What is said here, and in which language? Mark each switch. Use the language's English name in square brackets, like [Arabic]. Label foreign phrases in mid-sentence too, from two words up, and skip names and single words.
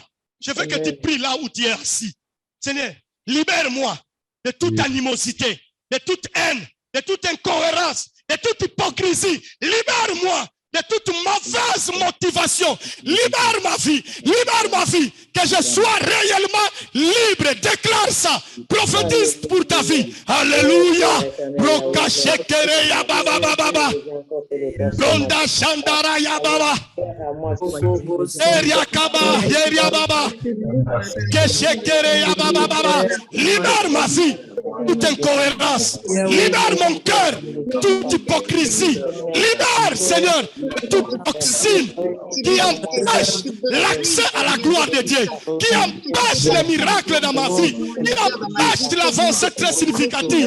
[French] Je veux que tu pries là où tu es assis. Seigneur, libère-moi de toute animosité, de toute haine, de toute incohérence, de toute hypocrisie. Libère-moi de toute mauvaise motivation. Libère ma vie, que je sois réellement libre. Déclare ça, prophétise pour ta vie. Alléluia. Rokashekere ya baba baba. Ronda Shandara ya baba. Eria kaba, eria baba. Keshekere ya baba baba. Libère ma vie. Toute incohérence, libère mon cœur, toute hypocrisie, libère, Seigneur, toute toxine qui empêche l'accès à la gloire de Dieu, qui empêche les miracles dans ma vie, qui empêche l'avancée très significative.